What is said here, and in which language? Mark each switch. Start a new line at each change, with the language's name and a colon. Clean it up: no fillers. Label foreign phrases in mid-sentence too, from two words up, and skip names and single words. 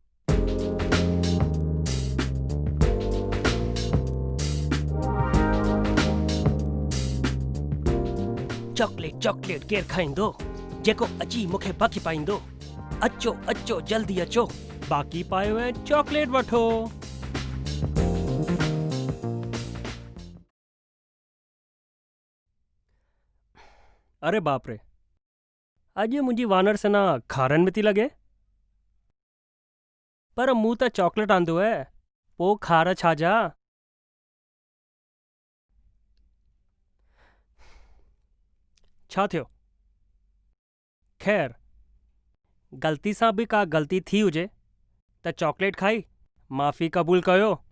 Sindhi: चॉकलेट चॉकलेट केर खाइंदो जेको अची मूंखे बाक़ी पाईंदो। अचो अचो जल्दी अचो, बाक़ी पायो ऐं चॉकलेट वठो। अरे बाप रे, अॼु मुंहिंजी वानर सेना खारनि में थी लॻे। पर मूं त चॉकलेट आंदो आहे, पोइ खार छाजा। छा थियो? ख़ैर ग़लती सां बि का ग़लती थी हुजे त चॉकलेट खाई माफ़ी क़बूल कयो।